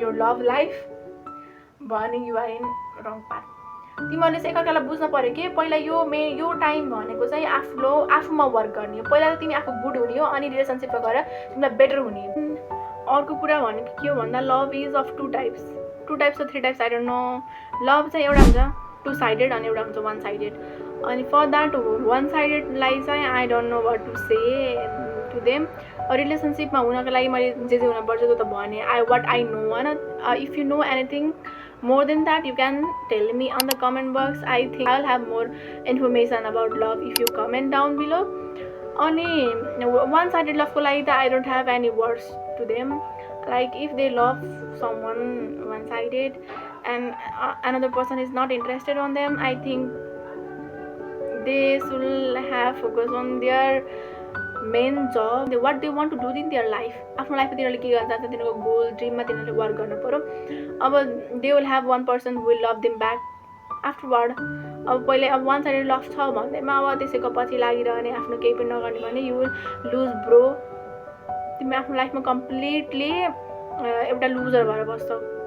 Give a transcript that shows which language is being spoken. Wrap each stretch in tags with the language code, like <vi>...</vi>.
<en>your love life</en> <ne>भने</ne> <en>you are in wrong path.</en> <ne>तिमीहरूले चाहिँ एकअर्कालाई बुझ्न पर्यो कि पहिला यो टाइम भनेको चाहिँ आफूमा वर्क गर्ने हो. पहिला त तिमी आफू गुड हुने हो अनि रिलेसनसिपमा गएर तिमीलाई बेटर हुने हो. अर्को कुरा भनेको के हो भन्दा</ne> <en>Love is of two types or 3 types, I don't know.</en> <ne>Love चाहिँ एउटा हुन्छ 2 साइडेड अनि एउटा हुन्छ 1 साइडेड.</ne> <en>अनि for that 1 साइडेडलाई चाहिँ I don't know what to say to them.</en> <ne>रिलेसनसिपमा हुनको लागि मैले जे हुनुपर्छ त्यो त भने</ne> <en>what I know</en> <ne>होइन.</ne> <en>If you know anything more than that you can tell me on the comment box. I think I'll have more information about love if you comment down below.</en> <ne>Ani one sided love ko लागि त</ne> <en>I don't have any words to them. Like if they love someone one sided and another person is not interested on them, I think they should have focus on their main job, what they want to do in their life.</en> <ne>आफ्नो लाइफमा तिनीहरूले के गर्न चाहन्छ, तिनीहरूको goal ड्रिममा तिनीहरूले work गर्नु पर्यो. अब</ne> <en>They will have one person who will love them back afterward.</en> <ne>अब पहिले अब 1 साइडेड लभ छ भन्दैमा अब त्यसैको पछि लागिरहने आफ्नो केही पनि नगर्ने भने</ne> <en>You will lose bro.</en> <ne>तिमी आफ्नो लाइफमा कम्प्लिटली एउटा लुजर भएर बस्छौ.</ne>